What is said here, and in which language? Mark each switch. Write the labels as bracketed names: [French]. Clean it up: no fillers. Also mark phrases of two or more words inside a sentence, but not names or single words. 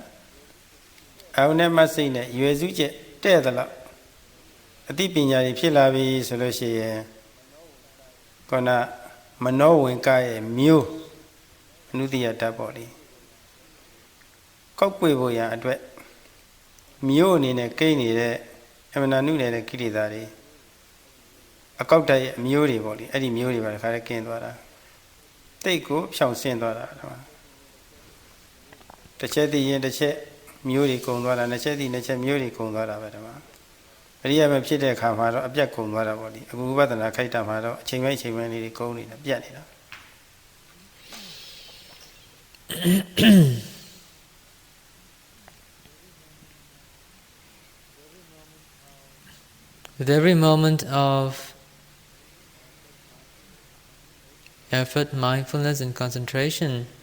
[Burmese] အာယုန်နဲ့မစိတ်နဲ့ရွယ်စုချက်တဲ့သလောက်အသိပညာတွေဖြစ်လာပြီဆိုလို့ရှိရင်ခေါဏမနောဝင်ကရဲ့မျိုးအနုတ္တိယဓာတ်ပေါ့လေကောက်ပွေဖို့ရန်အတွက်မျိုးအနေနဲ့ကိန်းနေတဲ့အမနာနုနေတဲ့ကိလေသာတွေအကောက်တည်းရဲ့မျိုးတွေပေါ့လေအဲ့ဒီမျိုးတွေပါတခါတည်းကင်းသွားတာတိတ်ကိုဖြောင်ဆင်းသွားတာ တစ်ချက်တည်းရင်တစ်ချက်မျိုးတွေကုန်သွားတာနှစ်ချက်တည်းနှစ်ချက်မျိုးတွေကုန်သွားတာပဲဒီမှာအရိယာမဖြစ်တဲ့အခါမှာတော့အပြတ်ကုန်သွားတာပေါ့လေအခုဝိပဿနာခိုက်တာမှာတော့အချိန်ပိုင်းလေးတွေကုန်နေတာပြတ်နေတာ [English] With every moment of effort, mindfulness and concentration,